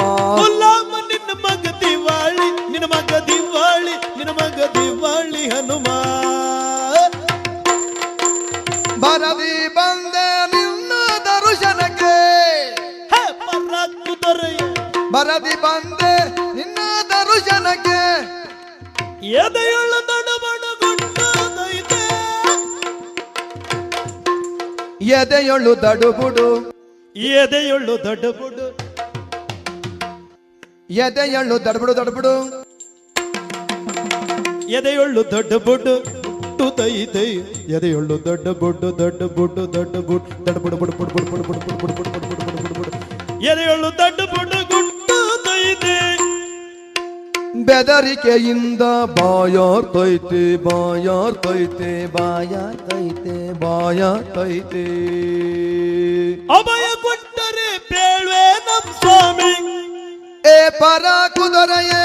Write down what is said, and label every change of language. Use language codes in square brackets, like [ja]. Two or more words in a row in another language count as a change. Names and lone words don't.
[kn] ಗುಲಾಮ ನಿನ್ನ ಮಗ ದಿವಾಳಿ ನಿನ್ನ ಮಗ ದಿವಾಳಿ ನಿನ್ನ ಮಗ ದಿವಾಳಿ ಹನುಮ ಬರದಿ ಬಂದೆ ನಿನ್ನ ದರ್ಶನಕ್ಕೆ ಪರಾಕು ದೊರೆಯ ಬರದಿ ಬಂದೆ ನಿನ್ನ ದರ್ಶನಕ್ಕೆ ಎದೆಯುಳ್ಳ ದಡಬಡಗುಟ್ಟದೈತೆ ಎದೆಯೊಳು ದಡುಬುಡು ಎದೆಯುಳ್ಳು ದಡಬುಡು ಎದೆಯೊಳು ದಡುಬುಡು ದಡುಬುಡು ಎದೆಯುಳ್ಳು ದೊಡ್ಡ ಬುಡ್ಡು ತೈತೆ ಎದೆಯುಳ್ಳು ದೊಡ್ಡ ಬುಡ್ಡು ದೊಡ್ಡ ಬುಡ್ಡು ದೊಡ್ಡ ಬುಡ್ ದೊಡ್ಡ ಬುಡು ಬುಡು ಬುಡು ಬುಡು ಬುಡು ಬುಡು ಬುಡು ಬುಡು ಬುಡು ಬುಡು ಬುಡು ಬುಡು ಎದೆಯುಳ್ಳು ದೊಡ್ಡ ಬುಡ್ಡು ಗುಟ್ಟು ತೈತೆ ಬೆದರಿಕೆಯಿಂದ ಬಾಯಾರ್ತೈತೆ ಬಾಯಾರ್ತೈತೆ ಬಾಯಾರ್ತೈತೆ ಬಾಯಾರ್ತೈತೆ ಅಭಯ ಕೊಟ್ಟರೆ ಬೇಳ್ವೆ ನಮ್ ಸ್ವಾಮಿ ಏ ಪರ ಕುದರೆಯೇ